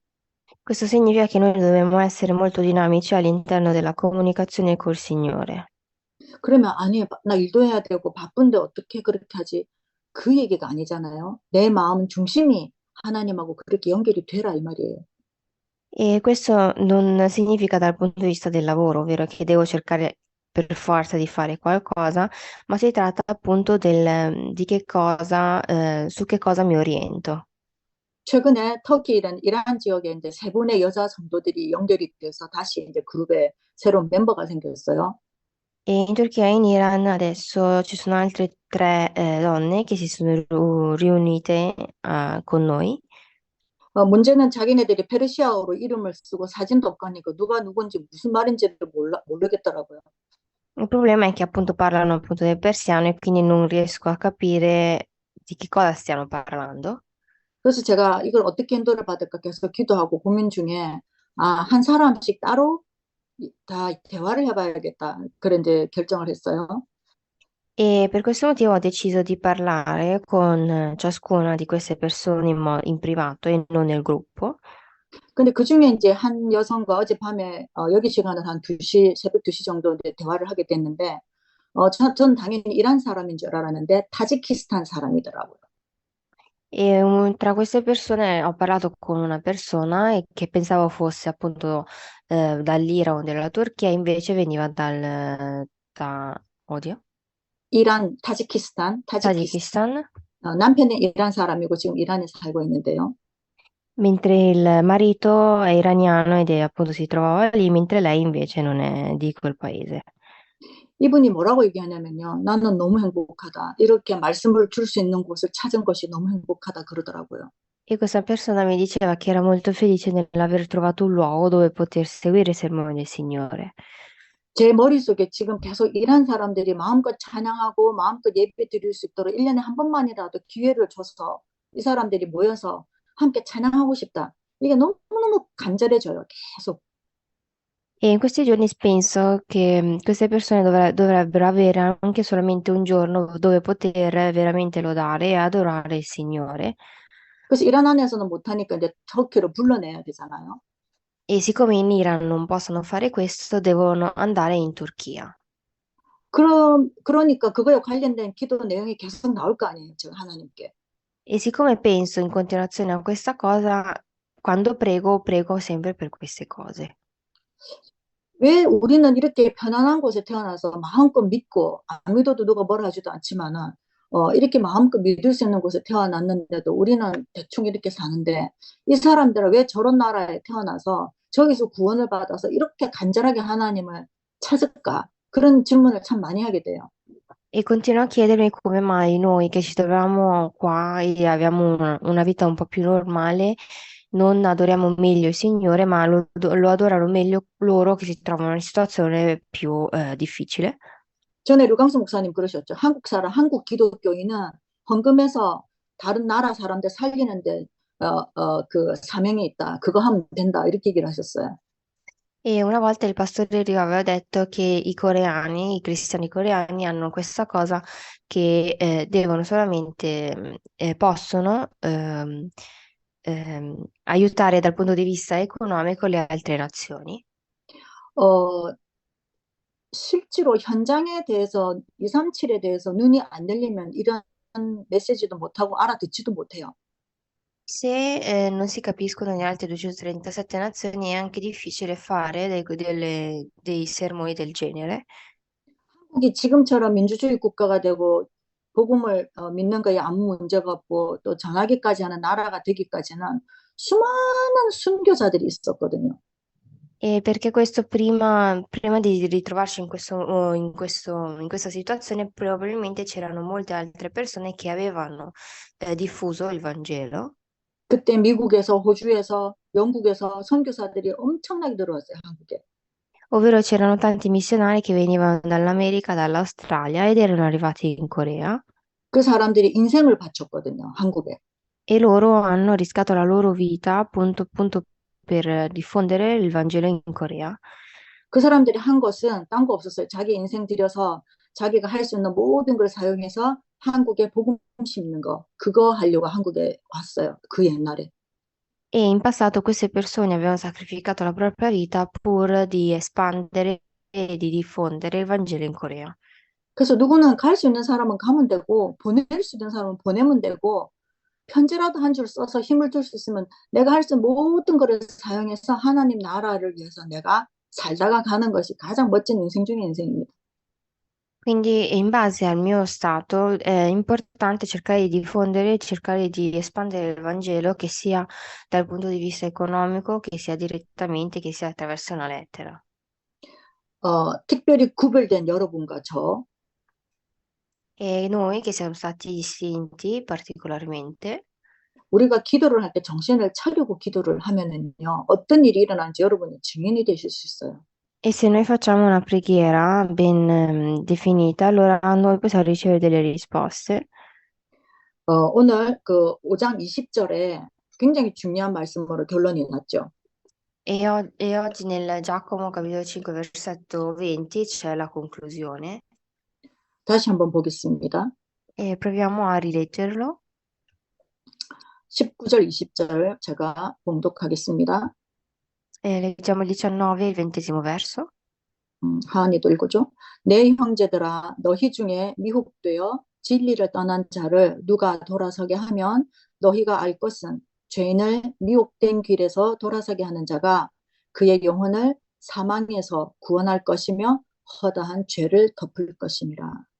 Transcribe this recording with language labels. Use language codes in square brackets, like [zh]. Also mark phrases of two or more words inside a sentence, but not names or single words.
[it] Questo significa che noi dobbiamo essere molto dinamici all'interno della comunicazione col Signore. [ko] 그러면 아니 나 일도 해야 되고 바쁜데 어떻게 그렇게 하지? 그 얘기가 아니잖아요. 내 마음 중심이 하나님하고 그렇게 연결이 되라 이 말이에요. [it] E questo non significa dal punto di vista del lavoro, ovvero che devo cercare per forza di fare qualcosa, ma si tratta appunto di che cosa, su che cosa mi oriento. [ko] 최근에 터키랑 이란 지역에 이제 세 분의 여자 성도들이 연결이 돼서 다시 이제 그룹에 새로운 멤버가 생겼어요. [it] E in Turchia e in Iran adesso ci sono altre tre donne che si sono riunite con noi. [ko] 문제는 자기네들이 페르시아어로 이름을 쓰고 사진도 없고 하니까 누가 누군지 무슨 말인지를 모르겠더라고요. [it] Il problema è che appunto parlano appunto del persiano e quindi non riesco a capire di che cosa stiano parlando. [ko] 그래서 제가 이걸 어떻게 인도를 받을까 계속 기도하고 고민 중에 한 사람씩 따로 다 대화를 해봐야겠다. 그래 이제 결정을 했어요. [it] E per questo motivo ho deciso di parlare con ciascuna di queste persone in privato e non nel gruppo. [ko] 근데 그중에 이제 한 여성과 어젯밤에 여기 시간은 한 2시, 새벽 2시 정도 이제 대화를 하게 됐는데 전 당연히 이란 사람인 줄 알았는데 타지키스탄 사람이더라고요. [it] E tra queste persone ho parlato con una persona che pensavo fosse appunto dall'Iran o della Turchia, invece veniva oddio, 타지키스탄. Tagikistan, [ko] 남편은 이란 사람이고 지금 이란에 살고 있는데요. [it] mentre il marito è iraniano ed è appunto si trovava lì, mentre lei invece non è di quel paese. [ko] 이분이 뭐라고 얘기하냐면요. 나는 너무 행복하다. 이렇게 말씀을 줄 수 있는 곳을 찾은 것이 너무 행복하다 그러더라고요. [it] E questa persona mi diceva che era molto felice nell'aver trovato un luogo dove poter seguire i sermoni del Signore. [ko] 제 머릿속에 지금 계속 이란 사람들이 마음껏 찬양하고 마음껏 예배 드릴 수 있도록 1년에 한 번만이라도 기회를 줘서 이 사람들이 모여서 함께 찬양하고 싶다. 이게 너무너무 간절해져요. 계속. [it] E in questi giorni penso che queste persone dovrebbero avere anche solamente un giorno dove poter veramente lodare e adorare il Signore. [ko] 그래서 이란 안에서는 못하니까 이제 터키로 불러내야 되잖아요. [it] E siccome in Iran non possono fare questo, devono andare in Turchia. [ko] 그러니까 그거에 관련된 기도 내용이 계속 나올 거 아니에요. 제가 하나님께. [it] E siccome penso in continuazione a questa cosa, quando prego, prego sempre per queste cose. [ko] 왜 우리는 이렇게 편안한 곳에 태어나서 마음껏 믿고 안 믿어도 누가 뭐라 하지도 않지만은 이렇게 마음껏 믿을 수 있는 곳에 태어났는데도 우리는 대충 이렇게 사는데 이 사람들은 왜 저런 나라에 태어나서 저기서 구원을 받아서 이렇게 간절하게 하나님을 찾을까? 그런 질문을 참 많이 하게 돼요. [it] E continuo a chiedermi come mai noi che ci troviamo qua e abbiamo una vita un po' più normale, non adoriamo meglio il Signore, ma lo adorano meglio loro che si trovano in una situazione più difficile. [ko] 전에 류광수 목사님 그러셨죠. 한국 기독교인은 헌금해서 다른 나라 사람들 살리는데 그 사명이 있다. 그거 하면 된다. 이렇게 얘기를 하셨어요. [it] E una volta il pastore Rio aveva detto che i coreani, i cristiani coreani hanno questa cosa che devono solamente, possono aiutare dal punto di vista economico le altre nazioni. [ko] 어, 실제로 현장에 대해서 237에 대해서 눈이 안 열리면 이런 메시지도 못하고 알아듣지도 못해요. [it] Se non si capiscono le altre 237 nazioni è anche difficile fare dei sermoni del genere. [ko] 한국이 지금처럼 민주주의 국가가 되고 복음을 믿는 거에 아무 문제가 없고 또 전하기까지 하는 나라가 되기까지는 수많은 순교자들이 있었거든요. [it] E perché questo prima di ritrovarci in questa situazione, probabilmente c'erano molte altre persone che avevano diffuso il Vangelo. [ko] 그때 미국에서 호주에서 영국에서 선교사들이 엄청나게 들어왔어요, 한국에. [it] Ovvero c'erano tanti missionari che venivano dall'America, dall'Australia ed erano arrivati in Corea [ko] 그 사람들이 인생을 바쳤거든요, 한국에. [it] e loro hanno rischiato la loro vita appunto per diffondere il Vangelo in Corea. [ko] 그 사람들이 한 것은 딴 거 없었어요. 자기 인생 들여서 자기가 할 수 있는 모든 걸 사용해서 한국에 복음 심는 거, 그거 하려고 한국에 왔어요. 그 옛날에. [it] E in passato queste persone avevano sacrificato la propria vita pur di espandere e di diffondere il Vangelo in Corea. [ko] 그래서 누구는 갈 수 있는 사람은 가면 되고 보낼 수 있는 사람은 보내면 되고 편지라도 한 줄 써서 힘을 줄 수 있으면 내가 할 수 있는 모든 것을 사용해서 하나님 나라를 위해서 내가 살다가 가는 것이 가장 멋진 인생 중의 인생입니다. [it] Quindi in base al mio stato è importante cercare di diffondere, cercare di espandere il Vangelo, che sia dal punto di vista economico, che sia direttamente, che sia attraverso una lettera. [ko] 특별히 구별된 여러분과 저, [it] E noi che siamo stati distinti particolarmente, [ko] 우리가 기도를 할 때 정신을 차리고 기도를 하면은요, 어떤 일이 일어나는지 여러분이 증인이 되실 수 있어요. [it] e se noi facciamo una preghiera ben definita, allora noi possiamo ricevere delle risposte. [ko] 오늘 그 5장 20절에 굉장히 중요한 말씀으로 결론이 났죠. [it] E oggi nel Giacomo capitolo 5 versetto 20 c'è la conclusione [ko] 다시 한번 보겠습니다. [it] e proviamo a rileggerlo. [ko] 19절, 20절 제가 봉독하겠습니다. [it] Leggiamo il 19 e il 20° verso. [ko] 하은이도 읽어줘. 내 형제들아, 너희 중에 미혹되어 진리를 떠난 자를 누가 돌아서게 하면 너희가 알 것은 죄인을 미혹된 길에서 돌아서게 하는 자가 그의 영혼을 사망에서 구원할 것이며 허다한 죄를 덮을 것이니라.